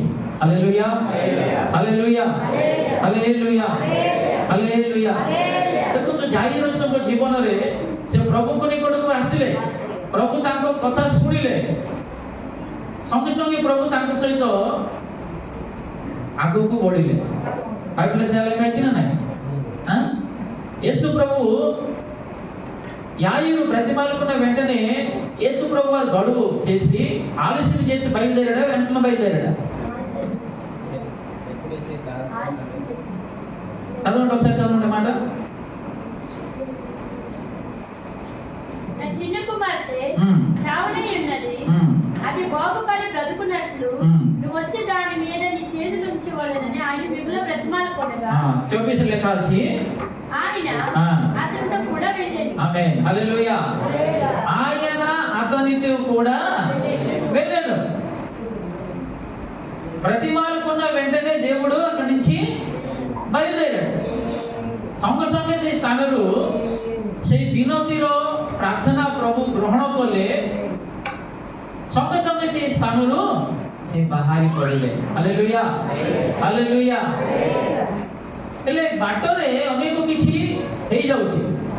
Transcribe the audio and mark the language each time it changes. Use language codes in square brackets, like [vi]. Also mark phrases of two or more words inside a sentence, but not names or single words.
[or] ହାଲେଲୁୟା, ହାଲେଲୁୟା, ହାଲେଲୁୟା, ହାଲେଲୁୟା। ଦେଖନ୍ତୁ ଜାଇରସ୍ଙ୍କ ଜୀବନରେ ସେ ପ୍ରଭୁଙ୍କ ନିକଟକୁ ଆସିଲେ, ପ୍ରଭୁ ତାଙ୍କ କଥା ଶୁଣିଲେ, ସଙ୍ଗେ ସଙ୍ଗେ ପ୍ରଭୁ ତାଙ୍କ ସହିତ ଆଗକୁ ବଢ଼ିଲେ। ବାଇବଲରେ ସେ ଲେଖା ଅଛି ନା ନାହିଁ? [te] యేసు ప్రభు యాయిరు బ్రతిమాలుకున్న వెంటనే యేసు ప్రభు వారు గడువు చేసి ఆలస్యం చేసి బయలుదేరాడా? వెంటనే బయలుదేరాడా? చదవండి, ఒకసారి చదవండి మాట. చిన్న కుమార్తె చావనై ఉన్నది, అది బాగుపడి బ్రతుకున్నట్లు నువ్వు వచ్చి దాని మీద నీ చేతులు ఉంచవలెనని ఆయన మిగులు బ్రతిమాలుకొనగా [bn] 24 লেখা আছে [te] ఆయన అతనితో కూడా వెళ్ళాడు। ఆమేన్, హల్లెలూయా। ఆయన అతనితో కూడా వెళ్ళాడు। బ్రతిమాలుకున్న వెంటనే దేవుడు అక్కడి నుంచి బయలుదేరాడు। [or] ସଙ୍ଗେ ସଙ୍ଗେ ସେ ସ୍ଥାନରୁ ସେଇ ବିନତିର ପ୍ରାର୍ଥନା ପ୍ରଭୁ ଗ୍ରହଣ କଲେ, ସଙ୍ଗେ ସଙ୍ଗେ ସେ ସ୍ଥାନରୁ ସେ ବାହାରି ପଡ଼ିଲେ। ହାଲେଲୁୟା, ହାଲେଲୁୟା। ହେଲେ ବାଟରେ ଅନେକ କିଛି ହେଇଯାଉଛି।